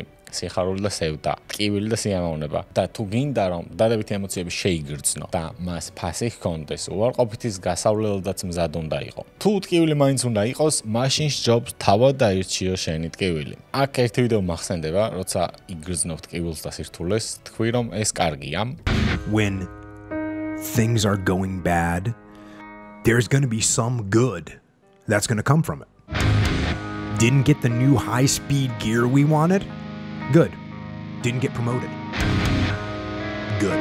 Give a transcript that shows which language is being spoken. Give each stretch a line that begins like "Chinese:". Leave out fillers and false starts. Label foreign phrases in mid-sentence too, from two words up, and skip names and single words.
Georgian: სიხარული და სევდა, ტკივილი და სიამოვნება და თუ გინდა რომ დადებითი ემოციები შეიგრძნო და მას ფასი ჰქონდეს, უარყოფითის გასავლელადაც მზად უნდა იყო. თუ ტკივილი მაინც უნდა იყოს, მაშინ სჯობს თავად დაირჩიო შენი ტკივილი. აქ ერთი ვიდეო მახსენდება, როცა იგრძნობ ტკივილს და სირთულეს, თქვი რომ ეს კარგია.
English: When things are going bad, there's going to be some good that's going to come from it. Didn't get the new high-speed gear we wanted? Good. Didn't get promoted. Good.